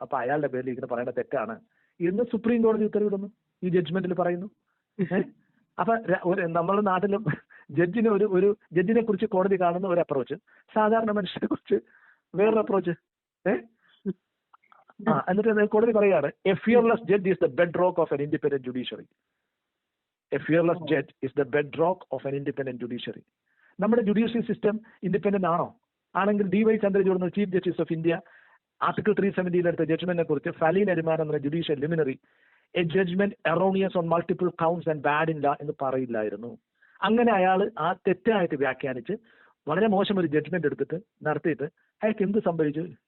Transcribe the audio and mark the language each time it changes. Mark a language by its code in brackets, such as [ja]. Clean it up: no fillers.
[ml] അപ്പൊ അയാളുടെ പേരിൽ ഇങ്ങനെ പറയുന്നത് തെറ്റാണ് എന്ന് സുപ്രീം കോടതി ഉത്തരവിടുന്നു, ഈ ജഡ്ജ്മെന്റിൽ പറയുന്നു. അപ്പൊ നമ്മുടെ നാട്ടിലും ജഡ്ജിനെ കുറിച്ച് കോടതി കാണുന്ന ഒരു അപ്രോച്ച്, സാധാരണ മനുഷ്യനെ കുറിച്ച് വേറൊരു അപ്രോച്ച്. എന്നിട്ട് കോടതി പറയാണ്, [en] A fearless judge is the bedrock of an independent judiciary. A fearless judge is the bedrock of an independent judiciary. [ml] നമ്മുടെ ജുഡീഷ്യൽ സിസ്റ്റം ഇൻഡിപെൻഡന്റ് ആണോ? ആണെങ്കിൽ DY Chandrachud chief justice of India article 370 എടുത്ത ജഡ്ജ്മെന്റിനെ കുറിച്ച് ഫലീൻ അരിമാൻ എന്ന judicial ലിമിനറി [en] a judgment erroneous on multiple counts and bad in law [ml] എന്ന് പറയില്ലായിരുന്നു. അങ്ങനെ അയാൾ ആ തെറ്റായിട്ട് വ്യാഖ്യാനിച്ച് വളരെ മോശം ഒരു ജഡ്ജ്മെന്റ് എടുത്തിട്ട് നടത്തിയിട്ട് അയാൾക്ക് എന്ത് സംഭവിച്ചു?